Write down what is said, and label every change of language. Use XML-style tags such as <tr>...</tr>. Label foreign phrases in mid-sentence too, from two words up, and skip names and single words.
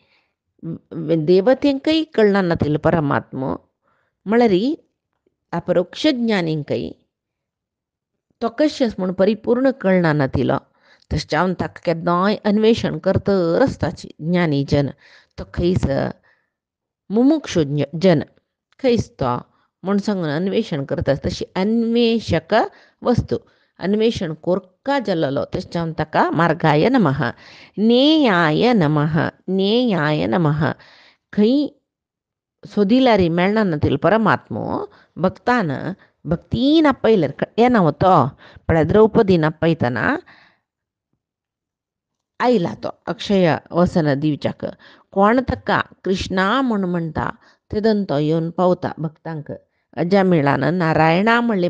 <kok>देवतेंकय कळना नातिल्लो परमात्मा म्हळ्यार अपरोक्ष ज्ञानींकय तो कशें आसा म्हणून परिपूर्ण कळना नातिलो तशें जावन ताका केन्नाय अन्वेषण करतर आसताची ज्ञानी जन तो खंयच मुमुक्षु जन खंयच तो म्हूण सांगून अन्वेषण करता तशी अन्वेषक वस्तू अन्वेषण कोरका जाल्लो तशें जावन ताका</kok> <sa>मार्गाय नमः नेयाय</sa> <kok>नमः खंय सोदिल्यार मेळना नातिल्लो परमात्मो भक्तान भक्तीन आपयल्यार येना तो पण द्रौपदीन आपयतना आयला तो अक्षय वसन दिवच्याक कोण ताका कृष्णा म्हूण म्हणटा तेदन तो येवन पावता भक्तांक अजामिळान नारायणा म्हणले</kok>